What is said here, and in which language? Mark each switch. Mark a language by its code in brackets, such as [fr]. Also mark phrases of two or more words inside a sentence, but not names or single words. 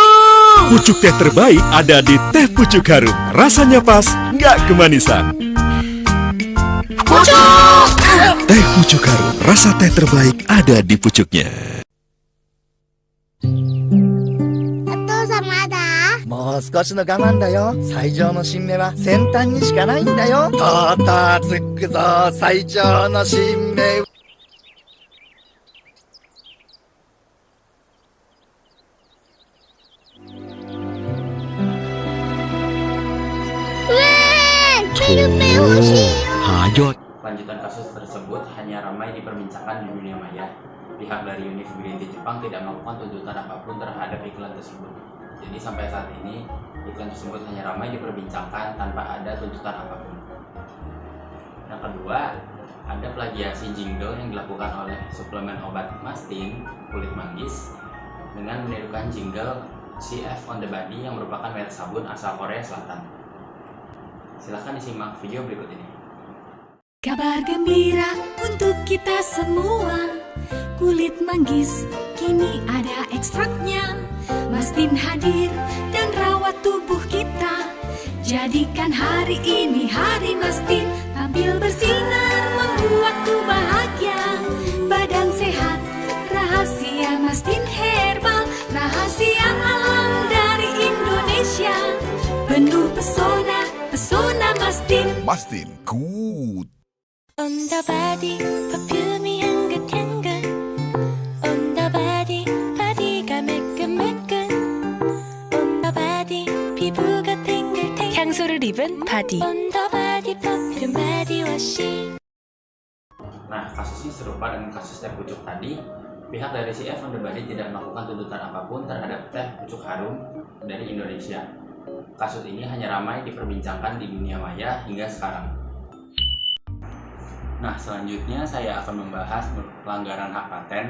[id] Pucuk teh terbaik ada di Teh Pucuk Harum. Rasanya pas, nggak kemanisan. Pucuk. Teh Pucuk Harum, rasa teh terbaik ada di pucuknya. Atau sama ada. [ja] もう少しの我慢だよ。最上の新芽は先端にしかないんだよ。とうとうつくぞ、最上の新芽。 [id] Filmnya Hoshi. Hayot. Lanjutan kasus tersebut hanya ramai diperbincangkan di dunia maya. pihak dari University Jepang tidak melakukan tuntutan apapun terhadap iklan tersebut. Jadi sampai saat ini iklan tersebut hanya ramai diperbincangkan tanpa ada tuntutan apapun. Yang kedua, ada plagiasi jingle yang dilakukan oleh suplemen obat Mastin kulit manggis dengan menirukan jingle CF on the Body yang merupakan merek sabun asal Korea Selatan. Silahkan disimak video berikut ini. Kabar gembira untuk kita semua, kulit manggis kini ada ekstraknya. Mastin hadir dan rawat tubuh kita, jadikan hari ini hari Mastin. Tampil bersinar membuatku bahagia, badan sehat, rahasia Mastin herbal, rahasia alam dari Indonesia. Penuh pesona, pesona Mastin. Mastin Good. [ko] On the body, perfumey 향긋향긋. On the body, 바디가 매끈매끈. On the body, 피부가 탱글탱글. 향수를 입은 바디. [en] On the body, perfume body wash. [id] Nah, kasusnya serupa dengan kasus teh pucuk tadi. Pihak dari CF on the Body tidak melakukan tuntutan apapun terhadap teh pucuk harum dari Indonesia. Kasus ini hanya ramai diperbincangkan di dunia maya hingga sekarang. Nah, selanjutnya saya akan membahas pelanggaran hak paten.